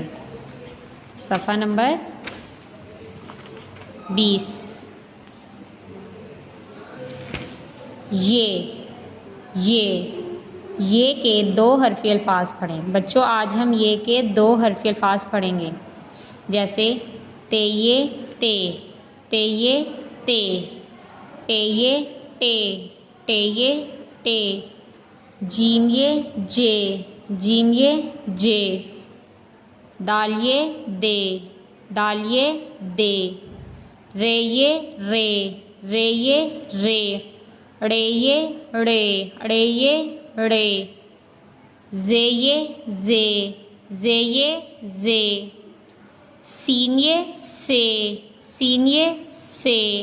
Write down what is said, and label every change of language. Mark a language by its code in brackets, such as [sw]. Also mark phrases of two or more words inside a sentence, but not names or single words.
[ur] صفحہ نمبر 20. یے کے دو حرفی الفاظ پڑھیں. بچو آج ہم یے کے دو حرفی الفاظ پڑھیں گے، جیسے تے یے تے، تے یے تے، ٹے یے ٹے، ٹے یے ٹے, جیم یے جے، جیم یے جے, دال یے دے، دال یے دے، رے یے رے، رے یے رے، ڑے یے ڑے، ڑے یے ڑے، زے یے زے، زے یے زے، سین یے سے، سین یے سے,